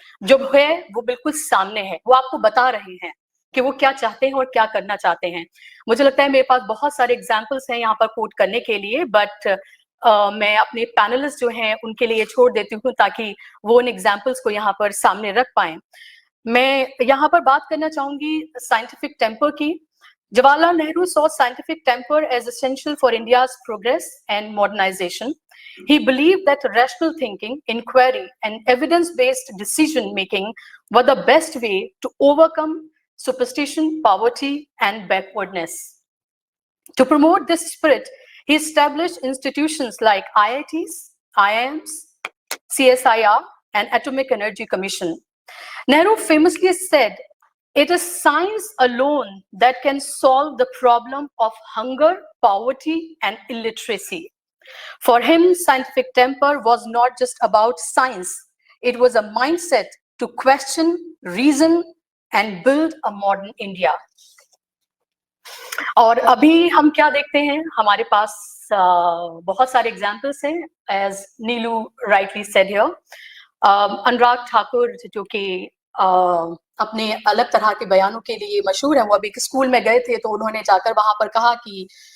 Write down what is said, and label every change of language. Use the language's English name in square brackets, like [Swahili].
[Hindi] जो है वो बिल्कुल सामने है, वो आपको बता रहे हैं कि वो क्या चाहते हैं और क्या करना चाहते हैं. मुझे लगता है मेरे पास बहुत सारे एग्जाम्पल्स हैं यहाँ पर कोट करने के लिए, बट मैं अपने पैनलिस्ट जो हैं उनके लिए छोड़ देती हूँ ताकि वो उन एग्जाम्पल्स को यहाँ पर सामने रख पाएं. मैं यहाँ पर बात करना चाहूंगी साइंटिफिक टेम्पर की. [English] Jawaharlal Nehru saw scientific temper as essential for India's progress and modernization. He believed that rational thinking, inquiry, and evidence-based decision-making were the best way to overcome superstition, poverty, and backwardness. To promote this spirit, he established institutions like IITs, IIMs, CSIR, and Atomic Energy Commission. Nehru famously said, "It is science alone that can solve the problem of hunger, poverty, and illiteracy." For him, scientific temper was not just about science. It was a mindset to question, reason, and build a modern India. [Hindi] और अभी हम क्या देखते हैं, हमारे पास बहुत सारे examples हैं, [English] As Neelu rightly said here. [Hindi] Anurag Thakur जो कि अपने अलग तरह के बयानों के लिए मशहूर है, वो अभी स्कूल में गए थे तो उन्होंने जाकर वहां पर कहा कि